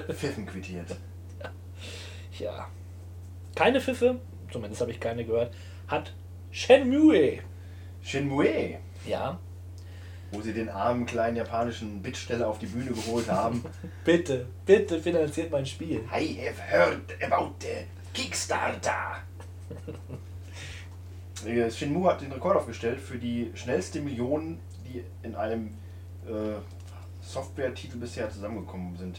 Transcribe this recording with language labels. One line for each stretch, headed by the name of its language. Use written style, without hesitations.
German: Pfiffen quittiert. Ja. Keine Pfiffe, zumindest habe ich keine gehört, hat Shenmue. Shenmue? Ja. Wo sie den armen kleinen japanischen Bittsteller auf die Bühne geholt haben. bitte finanziert mein Spiel.
English: I have heard about the Kickstarter.
German: Shenmue hat den Rekord aufgestellt für die schnellste Million, die in einem Software-Titel bisher zusammengekommen sind.